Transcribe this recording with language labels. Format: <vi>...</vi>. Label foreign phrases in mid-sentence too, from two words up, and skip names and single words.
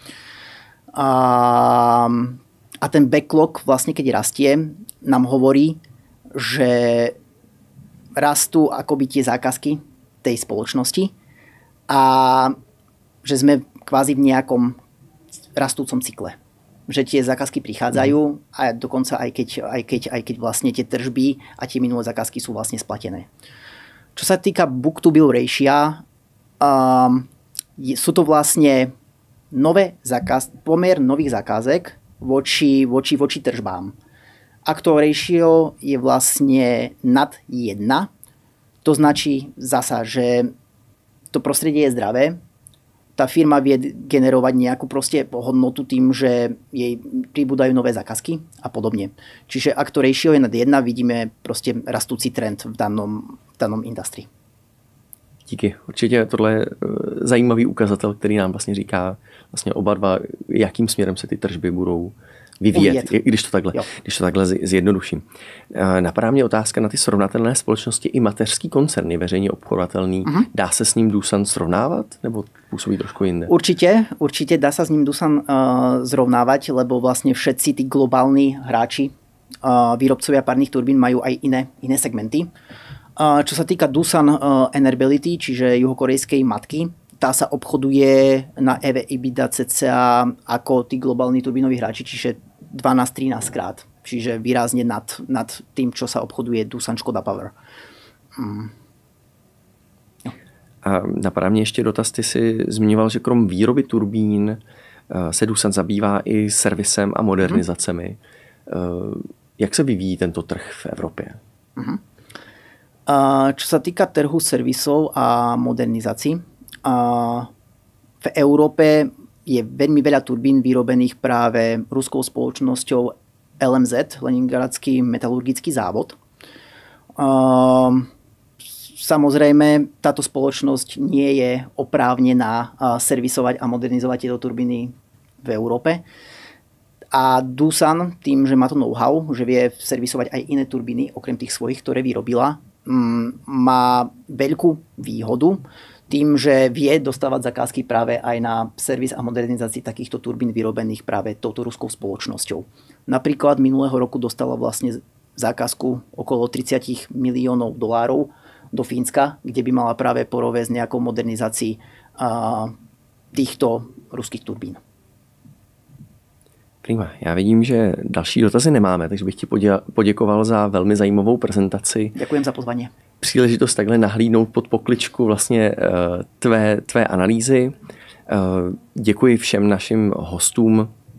<sk>A ten backlog vlastne keď rastie, nám hovorí, že rastú akoby tie zákazky tej spoločnosti a že sme kvázi v nejakom rastúcom cykle. Že tie zákazky prichádzajú a dokonca aj keď vlastne tie tržby a tie minulé zákazky sú vlastne splatené. Čo sa týka</sk> <en>book-to-bill ratio,</en> <sk>sú to vlastne pomer nových zákazek voči tržbám. Ak to ratio je vlastne nad 1, to značí zasa, že to prostredie je zdravé, tá firma vie generovať nejakú proste hodnotu tým, že jej pribúdajú nové zákazky a podobne. Čiže ak to ratio je nad 1, vidíme proste rastúci trend v danom industrii.</sk> <cs>Díky. Určitě tohle je zajímavý ukazatel, který nám vlastně říká vlastně oba dva, jakým směrem se ty tržby budou vyvíjet, když to takhle zjednoduším. Napadá mě otázka na ty srovnatelné společnosti i mateřský koncerny, veřejně obchodovatelný. Dá se s ním Doosan srovnávat, nebo působí trošku jinde?</cs> <sk>Určite dá sa s ním Doosan zrovnávať, lebo vlastne všetci tí globálni hráči, výrobcovia párnych turbín majú aj iné segmenty. Čo sa týka Doosan Enerbility, čiže juhokorejskej matky, tá sa obchoduje na EV/EBITDA cca ako tí globálni turbínoví hráči, čiže 12-13 krát. Čiže výrazne nad tým, čo sa obchoduje Doosan Škoda Power.</sk> <cs>A napadá mě ještě dotaz, ty jsi zmiňoval, že krom výroby turbín se Doosan zabývá i servisem a modernizacemi. Jak se vyvíjí tento trh v Evropě?</cs> <sk>Čo sa týka trhu servisov a modernizácií, v Európe je veľmi veľa turbín vyrobených práve ruskou spoločnosťou LMZ, Leningradský metalurgický závod. Samozrejme, táto spoločnosť nie je oprávnená servisovať a modernizovať tieto turbíny v Európe. A Doosan, tým, že má to know-how, že vie servisovať aj iné turbíny, okrem tých svojich, ktoré vyrobila, má veľkú výhodu tým, že vie dostávať zakázky práve aj na servis a modernizácii takýchto turbín vyrobených práve touto ruskou spoločnosťou. Napríklad minulého roku dostala vlastne zákazku okolo $30 miliónov do Fínska, kde by mala práve poroviesť nejakou modernizácii týchto ruských turbín.</sk> <cs>Prima. Já vidím, že další dotazy nemáme, takže bych ti poděkoval za velmi zajímavou prezentaci.</cs> <sk>Ďakujem za pozvanie.</sk> <cs>Příležitost takhle nahlídnout pod pokličku vlastně tvé analýzy. Děkuji všem našim hostům</cs>